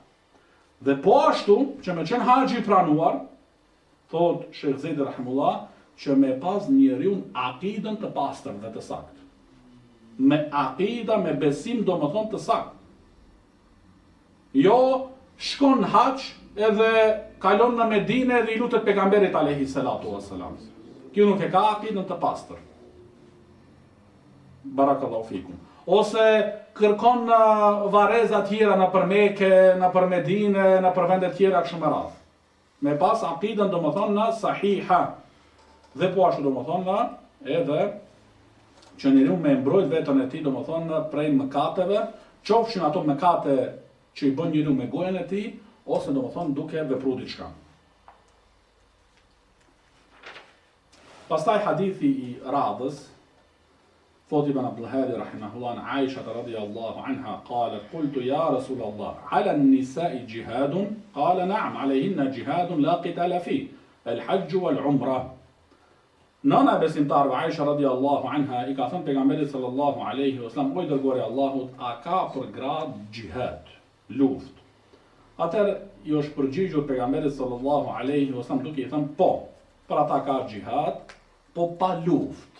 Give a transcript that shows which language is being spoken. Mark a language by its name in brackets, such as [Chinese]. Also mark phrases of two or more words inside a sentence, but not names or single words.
[Albanian] Dhe po ashtu që me qenë haxhi i pranuar, thotë Sheikh Zejdi rahimahullah, që me pas njeriu akidën të pastër dhe të saktë. Me akida, me besim domethënë të saktë. Jo, shkon haxh edhe kalon në Medinë dhe i lutet pejgamberit [Arabic] عليه الصلاة والسلام. [Albanian] Kjo nuk e ka akidën të pastër. [Arabic] بارك الله فيكم. [Albanian] Ose kërkon varreza tjera në për Mekë, në për Medinë, në për vende tjera kështu me radhë. Me pas akidën domethënë në sahiha. Dhe po ashtu domethënë edhe që njeriu me mbrojt veten e tij domethënë prej mëkateve, qofshin ato mëkate që i bën njeriu me gojën e tij, ose domethënë duke vepruar diçka. Pastaj hadithi i radhës, thot Ibn Abdul Hadi [Arabic] رحمه الله عن عائشة رضي الله عنها قالت قلت يا رسول الله على النساء جهاد قال نعم عليهن جهاد لا قتال فيه الحج والعمرة. [Albanian] Nana besimtarve Aisha [Arabic] رضي الله عنها [Albanian] i ka thënë pejgamberit [Arabic] صلى الله عليه وسلم, [Albanian] o i dërguari i Allahut, a ka për grad jihad, luftë? Atëherë i është përgjigjur pejgamberit [Arabic] صلى الله عليه وسلم [Albanian] duke i thënë po, për ata ka jihad, po pa luftë.